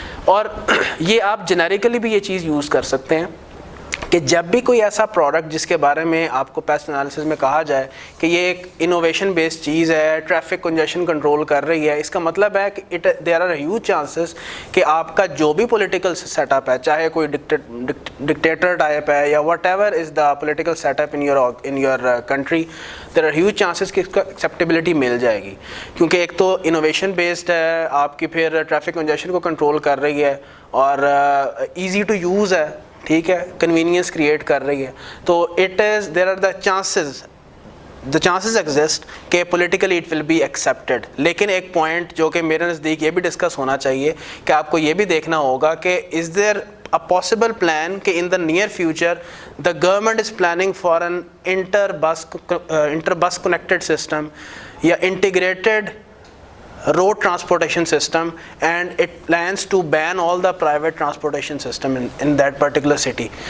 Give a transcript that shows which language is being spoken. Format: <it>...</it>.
<ur>اور یہ آپ جنیریکلی بھی یہ چیز یوز کر سکتے ہیں کہ جب بھی کوئی ایسا پروڈکٹ جس کے بارے میں آپ کو پیسٹ انالیسس میں کہا جائے کہ یہ ایک انوویشن بیسڈ چیز ہے, ٹریفک کنجیشن کنٹرول کر رہی ہے, اس کا مطلب ہے کہ</ur> <en>there are huge chances</en> <ur>کہ آپ کا جو بھی پولیٹیکل سیٹ اپ ہے, چاہے کوئی ڈکٹیٹر ٹائپ ہے یا</ur> <en>whatever is the political set up in your country, there are huge chances</en> <ur>کہ اس کو ایکسیپٹیبلٹی مل جائے گی, کیونکہ ایک تو انوویشن بیسڈ ہے آپ کی, پھر ٹریفک کنجیشن کو کنٹرول کر رہی ہے, اور ایزی ٹو یوز ہے, ٹھیک ہے, کنوینئنس کریٹ کر رہی ہے.</ur> <en>تو it is there are the chances exist کہ politically it will be accepted.</en> <ur>لیکن ایک پوائنٹ جو کہ میرے نزدیک یہ بھی ڈسکس ہونا چاہیے کہ آپ کو یہ بھی دیکھنا ہوگا</ur> <en>کہ is there a possible plan کہ in the near future the government is planning for an inter-bus connected system یا integrated road transportation system, and it plans to ban all the private transportation system in that particular city.</en>